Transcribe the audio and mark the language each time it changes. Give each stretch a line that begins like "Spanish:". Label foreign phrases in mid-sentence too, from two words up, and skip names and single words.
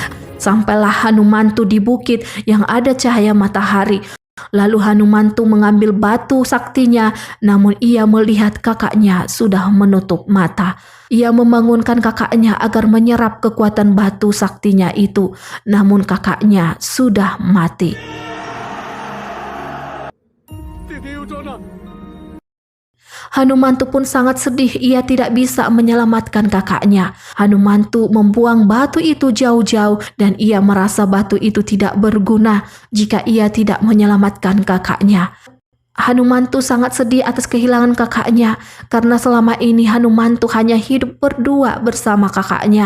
Indonesian: Sampailah Hanumantu di bukit yang ada cahaya matahari. Lalu Hanumantu mengambil batu saktinya, namun ia melihat kakaknya sudah menutup mata. Ia membangunkan kakaknya agar menyerap kekuatan batu saktinya itu, namun kakaknya sudah mati.
Hindi: दीदी उठो ना
Indonesian: Hanumantu pun sangat sedih ia tidak bisa menyelamatkan kakaknya. Hanumantu membuang batu itu jauh-jauh dan ia merasa batu itu tidak berguna jika ia tidak menyelamatkan kakaknya. Hanumantu sangat sedih atas kehilangan kakaknya karena selama ini Hanumantu hanya hidup berdua bersama kakaknya.